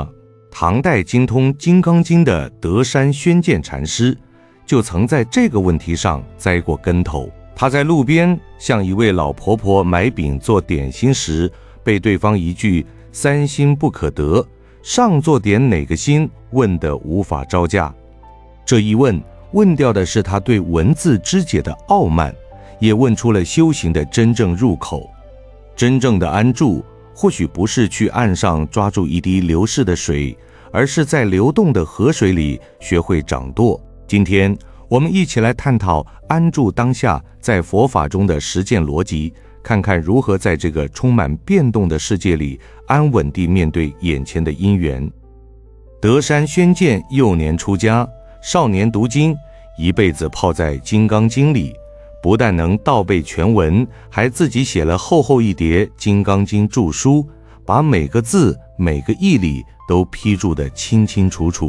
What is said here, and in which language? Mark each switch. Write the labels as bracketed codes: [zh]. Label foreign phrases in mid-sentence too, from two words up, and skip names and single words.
[zh] 唐代精通《金剛經》的德山宣鑒禪師就曾在這個問題上栽過跟頭。他在路邊向一位老婆婆買餅做點心時，被對方一句“三心不可得，上座點哪個心”問得無法招架。這一問掉的是他對文字之解的傲慢，也問出了修行的真正入口。真正的安住，或許不是去岸上抓住一滴流逝的水，而是在流動的河水裡學會掌舵。今天我們一起來探討安住當下在佛法中的實踐邏輯，看看如何在這個充滿變動的世界裡安穩地面對眼前的因緣。德山宣鑒幼年出家，少年讀經，一輩子泡在《金剛經》裡，不但能倒背全文，還自己寫了厚厚一疊《金剛經》注疏，把每個字每個義理都批注得清清楚楚。